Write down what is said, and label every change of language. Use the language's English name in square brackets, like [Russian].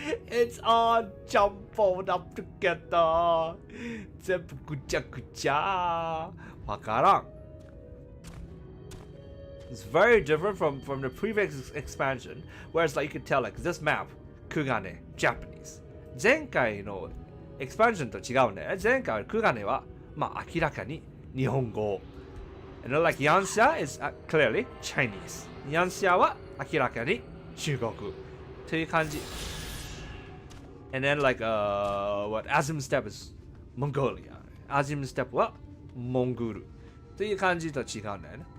[English] It's all jumbled up together. [Japanese] 全部ぐちゃぐちゃ。わからん。 [English] It's very different from the previous expansion, whereas like you could tell like this map, Kugane, Japanese. [Japanese] 前回のエクスパンションと違うね。前回のクガネはまあ明らかに日本語。 [English] And then like ヤンシャ is clearly Chinese. [Japanese] ヤンシャは明らかに中国という感じ。 [English] And then like what Azim Steppe is Mongolia. [Japanese] Azim Steppe はモンゴルという感じと違うんだよね。